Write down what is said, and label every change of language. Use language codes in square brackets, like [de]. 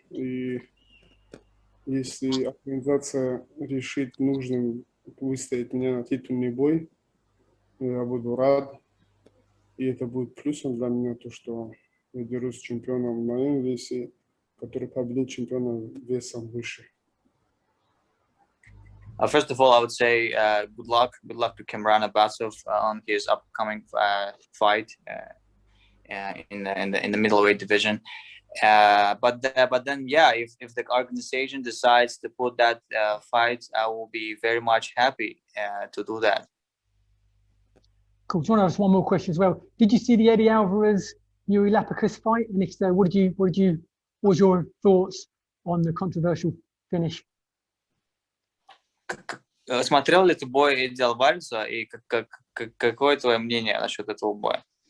[ru] И если организация решит нужным выставить меня на титульный бой, я буду рад. И это будет плюсом для меня, то, что я дерусь с чемпионом в моем весе, который победил чемпиона весом выше. [en] First of all, I would say good luck to Kimran Abasov on his upcoming fight in the middleweight division. But then, yeah, if the organization decides to put that fight, I will be very much happy to do that. Cool. Do you want to ask one more question as well? Did you see the Eddie Alvarez Yuri Lapicus fight? And if so, what was your thoughts on the controversial finish? [ru] Смотрел ли ты бой Эдди Алвареза, и какое твое мнение насчет этого боя?